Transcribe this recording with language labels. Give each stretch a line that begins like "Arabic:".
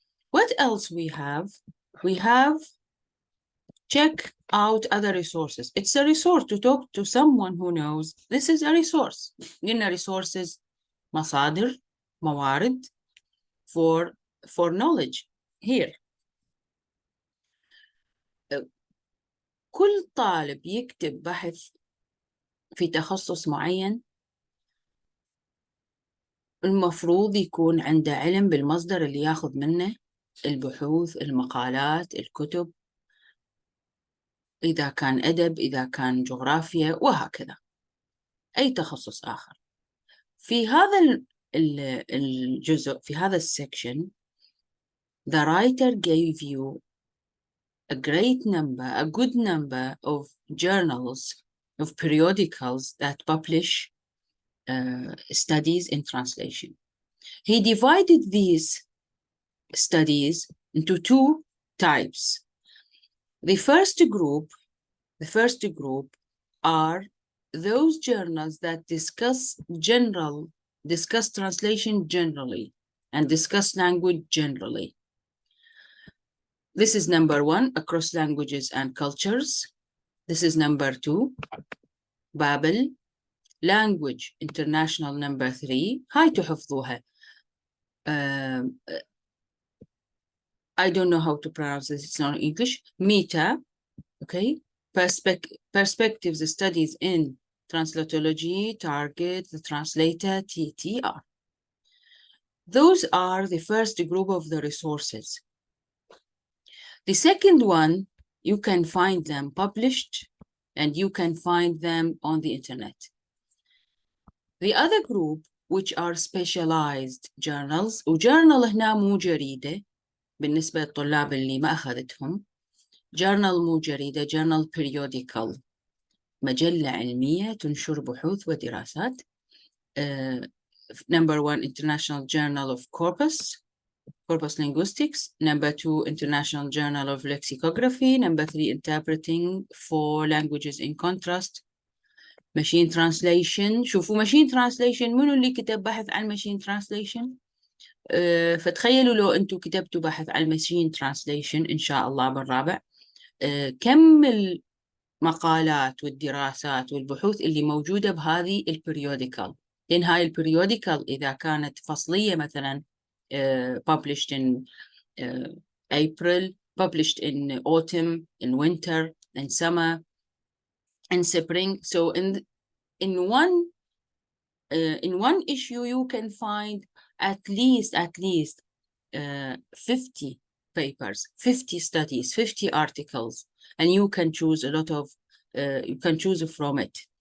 English: What else we have? We have check out other resources. It's a resource to talk to someone who knows. This is a resource.
Arabic: قلنا
English: resources,
Arabic: مصادر, موارد
English: for knowledge here.
Arabic: كل طالب يكتب بحث في تخصص معين المفروض يكون عنده علم بالمصدر اللي ياخذ منه البحوث، المقالات، الكتب، إذا كان أدب، إذا كان جغرافيا، وهكذا أي تخصص آخر. في هذا الجزء، في هذا السكشن،
English: the writer gave you a good number of journals, of periodicals that publish studies in translation. He divided these studies into two types. The first group are those journals that discuss translation generally and discuss language generally. This is number 1, across languages and cultures. This is number 2, Babel, language international. number 3,
Arabic: هاي تحفظوها.
English: I don't know how to pronounce this, it's not English. Meta, okay? perspectives studies in translatology, target, the translator, TTR. Those are the first group of the resources. The second one, you can find them published and you can find them on the internet. The other group, which are specialized journals,
Arabic: وjournal هنا مو جريدة بالنسبة للطلاب اللي ما أخذتهم. journal مو جريدة, journal periodical, مجلة علمية تنشر بحوث ودراسات.
English: Number 1, International Journal of Corpus Linguistics. Number 2, International Journal of Lexicography. Number 3, Interpreting for Languages in Contrast. Machine Translation.
Arabic: شوفوا Machine Translation منو اللي كتب بحث عن Machine Translation؟ فتخيلوا لو أنتم كتبتوا بحث عن Machine Translation إن شاء الله بالرابع، كم المقالات والدراسات والبحوث اللي موجودة بهذه البريوديكال. لأن هاي البريوديكال إذا كانت فصلية مثلا
English: published in April, published in autumn, in winter, in summer, in spring. So in one issue you can find at least 50 papers, 50 studies, 50 articles, and you can choose a lot of you can choose from it.